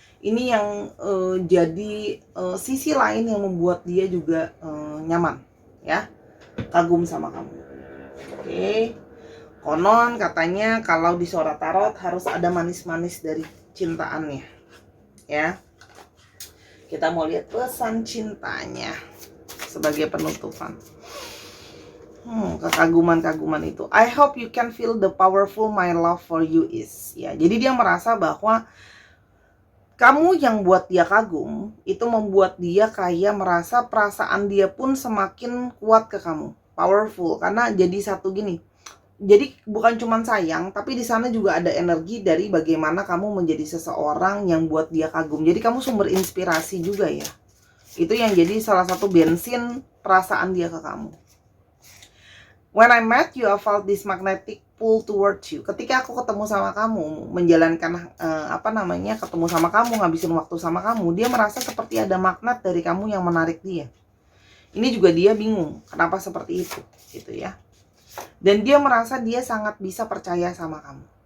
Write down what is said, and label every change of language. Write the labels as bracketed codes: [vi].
[id] Ini yang jadi sisi lain yang membuat dia juga nyaman ya, kagum sama kamu. Oke. Konon katanya kalau di Sora Tarot harus ada manis-manis dari cintaannya ya. Kita mau lihat pesan cintanya sebagai penutupan. Kekaguman-kaguman itu. [en] I hope you can feel the powerful my love for you is. [id] Ya, jadi dia merasa bahwa kamu yang buat dia kagum itu membuat dia kayak merasa perasaan dia pun semakin kuat ke kamu, powerful, karena jadi satu gini. Jadi bukan cuma sayang, tapi di sana juga ada energi dari bagaimana kamu menjadi seseorang yang buat dia kagum. Jadi kamu sumber inspirasi juga ya. Itu yang jadi salah satu bensin perasaan dia ke kamu. [en] When I met you, I felt this magnetic pull towards you. [id] Ketika aku ketemu sama kamu, menjalankan ketemu sama kamu, ngabisin waktu sama kamu, dia merasa seperti ada magnet dari kamu yang menarik dia. Ini juga dia bingung kenapa seperti itu, gitu ya. Dan dia merasa dia sangat bisa percaya sama kamu.